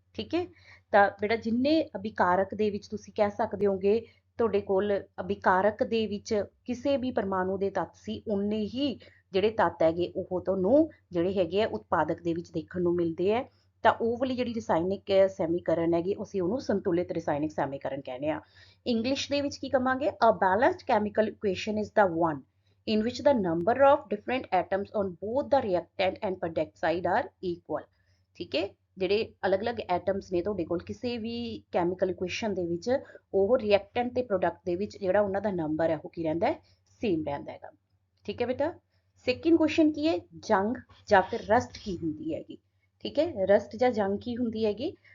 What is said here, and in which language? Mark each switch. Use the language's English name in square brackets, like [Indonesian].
[Punjabi] ਠੀਕ ਹੈ, ਤਾਂ ਬੇਟਾ ਜਿੰਨੇ ਅਭਿਕਾਰਕ ਦੇ ਵਿੱਚ ਤੁਸੀਂ ਕਹਿ ਸਕਦੇ ਹੋਗੇ ਤੁਹਾਡੇ ਕੋਲ ਅਭਿਕਾਰਕ ਦੇ ਵਿੱਚ ਕਿਸੇ ਵੀ ਪਰਮਾਣੂ ਦੇ ਤੱਤ ਸੀ, ਉਨੇ ਹੀ ਜਿਹੜੇ ਤੱਤ ਹੈਗੇ ਉਹ ਤੁਹਾਨੂੰ ਜਿਹੜੇ ਹੈਗੇ ਆ ਉਤਪਾਦਕ ਦੇ ਵਿੱਚ ਦੇਖਣ ਨੂੰ ਮਿਲਦੇ ਹੈ। ਤਾਂ ਉਹ ਵਾਲੀ ਜਿਹੜੀ ਰਸਾਇਣਿਕ ਸੈਮੀਕਰਨ ਹੈਗੀ, ਅਸੀਂ ਉਹਨੂੰ ਸੰਤੁਲਿਤ ਰਸਾਇਣਿਕ ਸੈਮੀਕਰਨ ਕਹਿੰਦੇ ਆ। ਇੰਗਲਿਸ਼ ਦੇ ਵਿੱਚ ਕੀ ਕਵਾਂਗੇ? [English] A balanced chemical equation is the one in which the number of different atoms on both the reactant and product side are equal। [Punjabi] ਠੀਕ ਹੈ, ਜਿਹੜੇ ਅਲੱਗ-ਅਲੱਗ ਐਟਮਸ ਨੇ ਤੁਹਾਡੇ ਕੋਲ ਕਿਸੇ ਵੀ ਕੈਮੀਕਲ ਇਕੁਏਸ਼ਨ ਦੇ ਵਿੱਚ, ਉਹ ਰਿਐਕਟੈਂਟ ਤੇ ਪ੍ਰੋਡਕਟ ਦੇ ਵਿੱਚ ਜਿਹੜਾ ਉਹਨਾਂ ਦਾ ਨੰਬਰ ਹੈ ਉਹ ਕੀ ਰਹਿੰਦਾ ਹੈ? ਸੇਮ ਰਹਿੰਦਾ ਹੈਗਾ। ਠੀਕ ਹੈ ਬੇਟਾ, ਸੈਕਿੰਡ ਕੁਐਸਚਨ ਕੀ ਹੈ? ਜੰਗ ਜਾਂ ਫਿਰ ਰਸਟ ਕੀ ਹੁੰਦੀ ਹੈਗੀ? ਠੀਕ ਹੈ, ਰਸਟ ਜਾਂ ਜੰਗ ਕੀ ਹੁੰਦੀ ਹੈਗੀ?